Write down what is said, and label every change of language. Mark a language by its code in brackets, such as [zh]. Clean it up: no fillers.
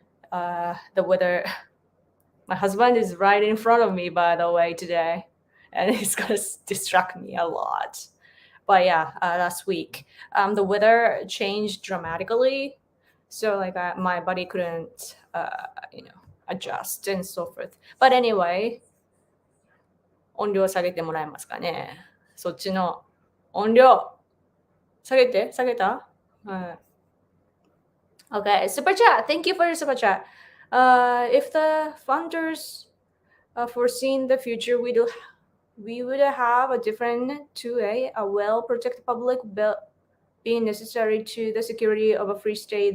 [en] The weather, my husband is right in front of me, by the way, today. And it's going to distract me a lot. But yeah, last week, the weather changed dramatically. So like my body couldn't, adjust and so forth. But anyway, [ja] 音量下げてもらえますかね。そっちの音量下げて、下げた？はい。 [en] Okay, super chat. Thank you for your super chat. If the founders foreseen the future, we would have a different 2A, a well-protected public being necessary to the security of a free state.